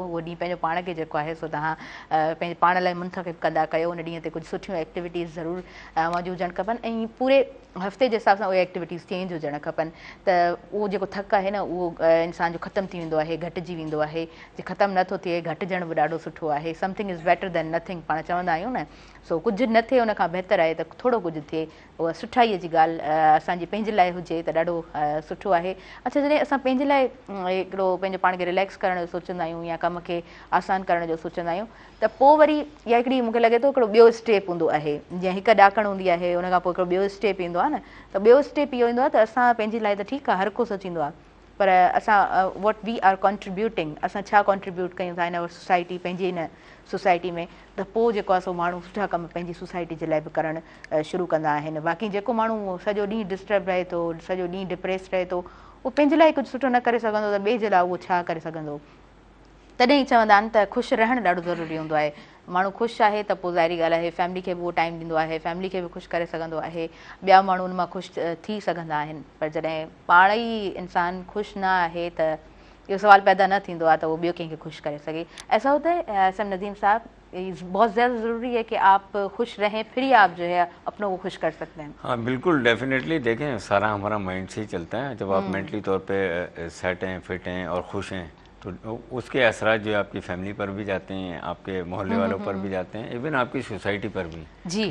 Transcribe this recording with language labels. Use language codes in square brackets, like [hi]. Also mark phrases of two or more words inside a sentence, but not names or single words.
[sd] उहो ॾींहुं पंहिंजो पाण खे जेको आहे सो तव्हां पंहिंजे पाण लाइ मुंतख़िब कंदा कयो। उन ॾींहं ते कुझु सुठियूं एक्टिविटीज़ ज़रूरु मौजूदु हुजणु खपनि ऐं पूरे हफ़्ते जे हिसाब सां उहे एक्टिविटीज़ चेंज हुजणु खपनि त उहो जेको थकु आहे न उहो इंसान जो ख़तमु थी वेंदो आहे, घटिजी वेंदो आहे। जे ख़तमु नथो थिए, घटिजणु बि ॾाढो सुठो आहे। [en] something is better than nothing [sd] पाण चवंदा आहियूं न। सो कुझु न थिए उन खां बहितर आहे त थोरो कुझु थिए, उहा सुठाईअ जी ॻाल्हि असांजी पंहिंजे लाइ हुजे त ॾाढो सुठो आहे। अच्छा, जॾहिं असां पंहिंजे लाइ हिकिड़ो पंहिंजो पाण खे रिलैक्स करण जो सोचंदा आहियूं या कम खे आसान करण जो सोचंदा आहियूं त पोइ वरी इहा हिकिड़ी मूंखे लॻे थो हिकिड़ो ॿियो स्टेप हूंदो आहे। जीअं हिकु ॾाकण हूंदी आहे, उन खां पोइ हिकिड़ो ॿियो स्टेप ईंदो आहे न, त ॿियो स्टेप इहो ईंदो आहे त असां पंहिंजे लाइ त ठीकु आहे, हर को सोचींदो आहे, पर असां [en] what we are contributing, [sd] असां छा कॉन्ट्रीब्यूट कयूं था [en] in our society, [sd] पंहिंजी इन सोसाइटी में, त पोइ जेको आहे सो माण्हू सुठा कम पंहिंजी सोसाइटी जे लाइ बि करणु शुरू कंदा आहिनि। बाक़ी जेको माण्हू सॼो ॾींहुं डिस्टर्ब रहे थो, सॼो ॾींहुं डिप्रेस रहे थो, उहो पंहिंजे लाइ कुझु सुठो न करे सघंदो त ॿिए जे लाइ उहो छा करे सघंदो। तॾहिं चवंदा आहिनि त ख़ुशि रहणु ॾाढो ज़रूरी हूंदो आहे। माण्हू ख़ुशि आहे त पोइ ज़ाहिरी ॻाल्हि आहे फैमिली खे बि उहो टाइम ॾींदो आहे, फैमिली खे बि ख़ुशि करे सघंदो आहे, ॿिया माण्हू उन मां ख़ुशि थी सघंदा आहिनि। पर जॾहिं पाण ई इंसानु ख़ुशि न आहे त इहो सवाल पैदा न थींदो आहे त उहो ॿियो कंहिंखे ख़ुशि करे सघे। [ur] ایسا ہوتا ہے ایس ایم ندیم صاحب، بہت زیادہ ضروری ہے کہ آپ خوش رہیں، پھر ہی آپ جو ہے اپنوں کو خوش کر سکتے ہیں. ہاں بالکل، ڈیفینیٹلی. دیکھیں سارا ہمارا مائنڈ سے ہی چلتا ہے۔ جب آپ مینٹلی طور پہ سیٹ ہیں، فٹ ہیں اور خوش ہیں تو اس کے اثرات جو آپ کی فیملی پر بھی جاتے ہیں، آپ کے محلے والوں پر بھی جاتے ہیں، ایون آپ کی سوسائٹی پر بھی جی.